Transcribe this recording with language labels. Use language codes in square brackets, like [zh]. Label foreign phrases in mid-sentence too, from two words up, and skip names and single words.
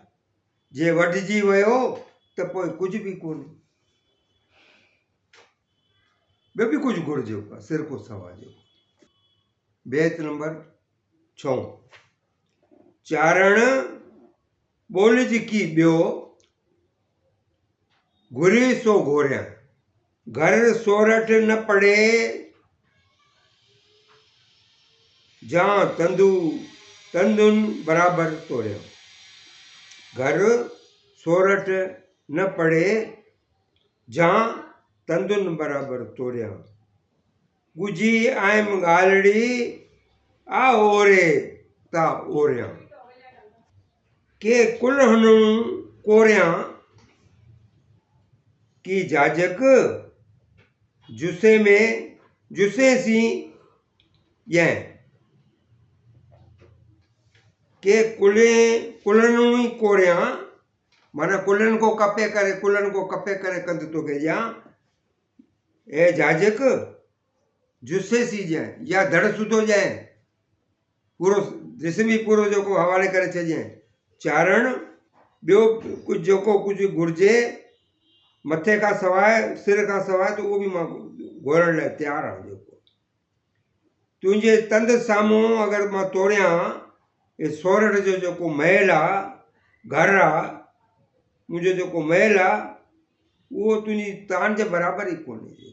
[sd] जे वढिजी वियो त पोइ कुझु बि कोन्हे, ॿियो बि कुझु घुरिजे सिर को सवा जो। बैत नंबर 6 चारण ॿोलिज की ॿियो घुरी सो घोरियां। घर सोरठ न पड़े जहाँ तंदुन बराबर तोड़िया। घर सोरठ न पड़े जहाँ तंदुन बराबर तोड़िया। गुजी आयम ॻाल्हिड़ी आ ओरे ता ओरिया। के कुल्हनु कोरियां की जाजक जुसे सी ॼै। के कुल्हनु कोरियां माना कुल्हनि को कपे करे कंद तोखे ॾियां ए जाजक जुसे सी ॼै या धड़ सुधो ॼै पूरो जिस्म ई पूरो जेको हवाले करे छॾिजांइ। चारण ॿियो कुझु जेको कुझु घुरिजे मथे खां सवाइ सिर खां सवाइ त उहो बि मां घोरण लाइ तयारु आहियां। जेको तुंहिंजे तंद साम्हूं अगरि मां तोड़ियां हे सोरठ जो जेको महल आहे घर आहे मुंहिंजो जेको महल आहे उहो तुंहिंजी तान जे बराबरि ई कोन्हे।